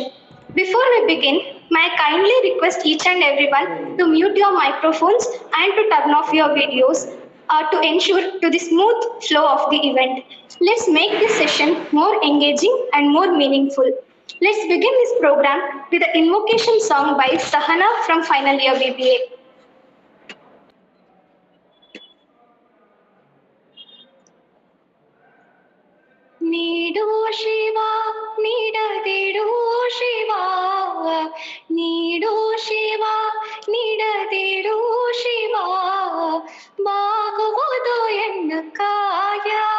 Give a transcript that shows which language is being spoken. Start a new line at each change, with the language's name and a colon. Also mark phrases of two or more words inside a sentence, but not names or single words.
English: Before we begin, may I kindly request each and everyone to mute your microphones and to turn off your videos to ensure to the smooth flow of the event. Let's make this session more engaging and more meaningful. Let's begin this program with the invocation song by Sahana from final year BBA.
Kannada: ನೀಡು ಶಿವ ನೀಡದಿಡು ಶಿವ ನೀಡು ಶಿವ ನೀಡದಿಡು ಶಿವ ಬಾಗುವುದು ಎನ್ನ ಕಾಯ